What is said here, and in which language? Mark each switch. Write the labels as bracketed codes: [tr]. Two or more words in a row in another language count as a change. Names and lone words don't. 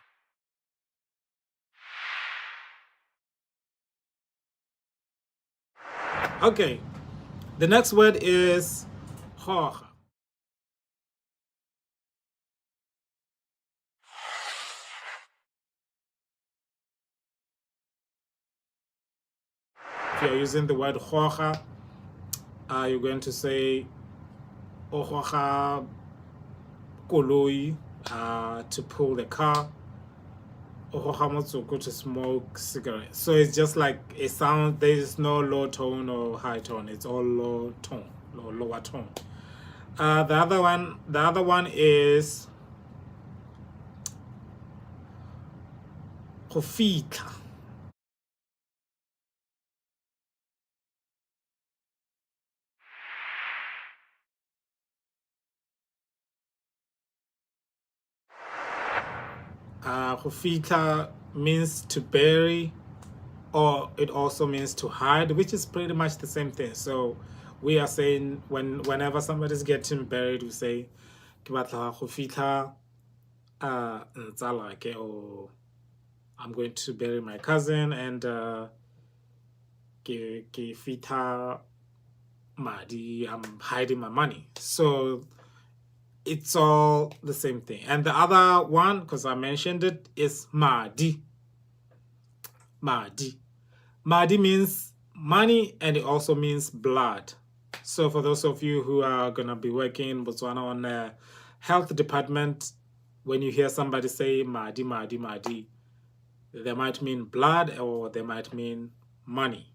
[en] Okay, the next word is hoja. If you're using the word hoja, you're going to say [tn] hoja koloi, [en] to pull the car, [tn] hoja motsoko, [en] to smoke cigarette. So it's just like a sound. There is no low tone or high tone. It's all low tone, lower tone. The other one is [tn] go fitlha. Go fitlha [en] means to bury, or it also means to hide, which is pretty much the same thing. So we are saying whenever somebody's getting buried, we say [tn] ke batla go fitlha ntsala ke, [en] or I'm going to bury my cousin, and [tn] ke fitlha madi, [en] I'm hiding my money. So it's all the same thing. And the other one, because I mentioned it, is madi. Madi. Madi means money, and it also means blood. So for those of you who are gonna be working in Botswana on the health department, when you hear somebody say [tn] madi, madi, madi, [en] they might mean blood or they might mean money.